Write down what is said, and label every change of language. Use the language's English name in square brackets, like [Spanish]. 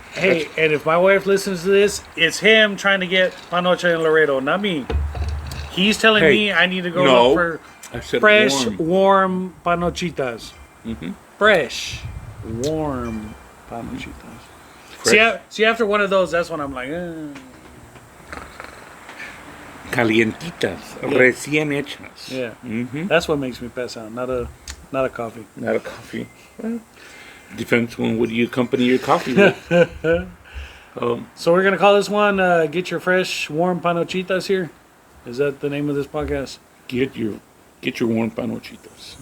[English] Hey, and if my wife listens to this, it's him trying to get Panocha and Laredo, not me. He's telling me I need to go look for fresh, warm Panochitas. Mm-hmm. Fresh, warm Panochitas. See, after one of those, that's when I'm like, [Spanish] Calientitas, recién hechas. Yeah, mm-hmm. [English] That's what makes me pass out. Not a coffee. Not a coffee. Well, depends on what you accompany your coffee with. So we're gonna call this one "Get Your Fresh Warm Panochitas" here. Is that the name of this podcast? Get your warm panochitas.